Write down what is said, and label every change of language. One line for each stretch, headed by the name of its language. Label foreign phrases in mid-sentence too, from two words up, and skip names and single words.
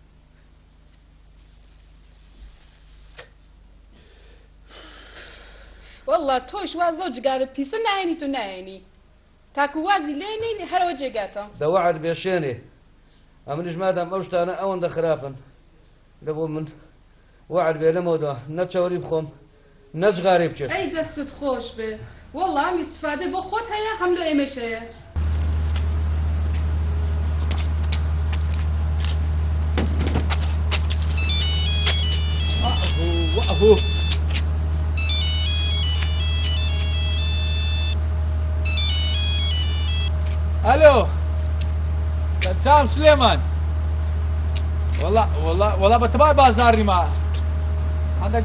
Central Kurdish: وەڵا تۆش واز لەو جگارە پیسە نایێنی تو نایێنی تاکو وازی لێنێنی هەرەوە جێگاتە. دەوەعد بێ شوێنێ ئەمنیش مادام ئەو شتانە ئەوەندە خراپن لە بۆ من وەعد بێ لەمەوەدا نە چاوەری بخۆم نە جغارێ بچێت. ئەی دەستت خۆش بێ وەڵا ئەم ئیستفادە بۆ خۆت هەیە هەم لە ئێمەش هەیە.
Arabic: وقفوا الو سلام سليمان والله بتباع بازاري ما عندك